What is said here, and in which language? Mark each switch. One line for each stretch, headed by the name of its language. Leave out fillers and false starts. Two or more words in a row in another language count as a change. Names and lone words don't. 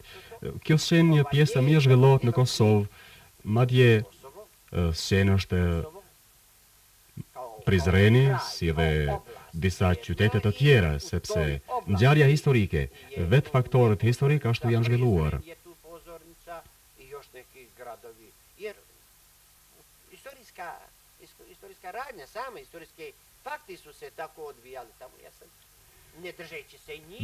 Albanian: Kjo skenë një pjesë e mirë zhvillohet në Kosovë, madje skenë është Prizreni, si dhe disa qytete të tjera, sepse ngjarja historike, vetë faktorët historik ashtu janë zhvilluar.
Serbian: Istorijska radnja sama, istorijski fakti su se tako odvijali tamo, ja sam ne držeći se njih.